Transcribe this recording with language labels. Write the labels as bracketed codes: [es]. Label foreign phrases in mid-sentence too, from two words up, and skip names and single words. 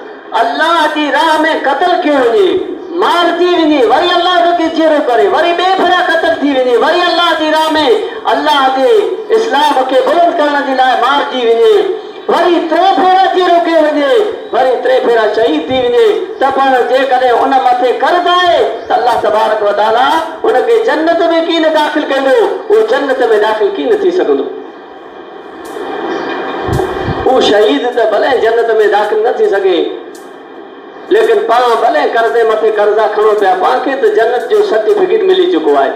[sd] अल्लाह जी राह में क़त्ल कयो वञे, मारजी वञे, वरी अल्लाह खे चीरो करे, वरी ॿिए भेरा क़त्ल थी वञे, वरी अल्लाह जी राह में अल्लाह जे इस्लाम खे बुलंद करण जे लाइ मारजी वञे, वरी टे भेरा चीरो कयो वञे, वरी टे भेरा शहीद थी वञे, त पण जेकॾहिं उन मथे कर्ज़ आहे त अल्लाह [ar] تبارك وتعالى [sd] उनखे जन्नत में कीन दाख़िल कंदो, उहो जन्नत में दाख़िल कीन थी सघंदो। उहो शहीद त भले जन्नत में दाख़िल न थी सघे, लेकिन पाण भले कर्ज़े मथे कर्ज़ा खणो पिया, पाण खे त जन्नत जो सर्टिफिकेट मिली चुको आहे।